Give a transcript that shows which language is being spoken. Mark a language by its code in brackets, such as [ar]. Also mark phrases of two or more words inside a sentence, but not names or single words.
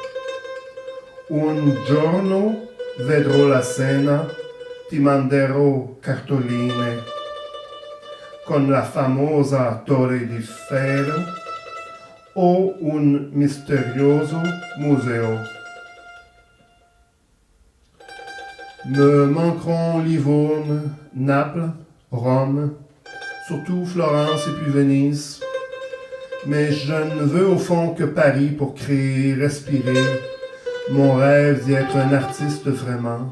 [it] Un giorno vedrò la Sena, ti manderò cartoline con la famosa Torre di Ferro o un misterioso museo. [fr] Me manqueront Livourne, Naples, Rome, surtout Florence et puis Venise. Mais je ne veux au fond que Paris pour créer, respirer, Mon rêve d'y être un artiste vraiment.